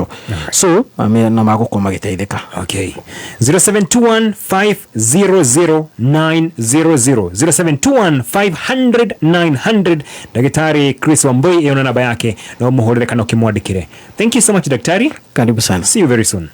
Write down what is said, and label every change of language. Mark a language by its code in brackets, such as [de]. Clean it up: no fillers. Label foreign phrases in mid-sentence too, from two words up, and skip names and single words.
[ki] So na magũkorwo magĩteithĩka. [en] Okay. [ki] 0721500900 0721500900 Daktari Chris Wambui yona namba yake na umuhorere kana ukimwandikire. [en] Thank you so much daktari. [sw] Karibu sana. [en] See you very soon.